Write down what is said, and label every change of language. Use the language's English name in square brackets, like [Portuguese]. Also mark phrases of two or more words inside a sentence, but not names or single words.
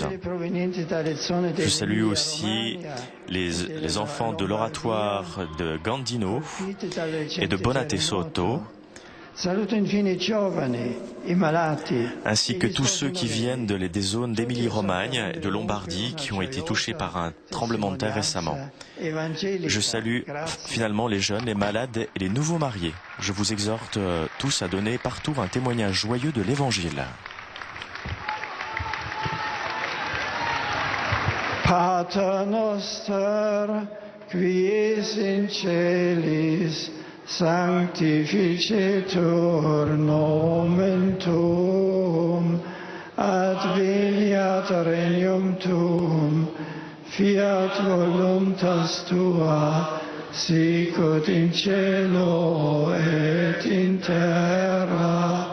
[French] Je salue aussi les enfants de l'oratoire de Gandino et de Bonate Sotto, ainsi que tous ceux qui viennent des zones d'Émilie-Romagne et de Lombardie qui ont été touchés par un tremblement de terre récemment. Je salue finalement les jeunes, les malades et les nouveaux mariés. Je vous exhorte tous à donner partout un témoignage joyeux de l'Évangile. [Latin] Pater noster, qui es in celis, sanctificetur nomen tuum, adveniat regnum tuum, fiat voluntas tua, sicut in cielo et in terra.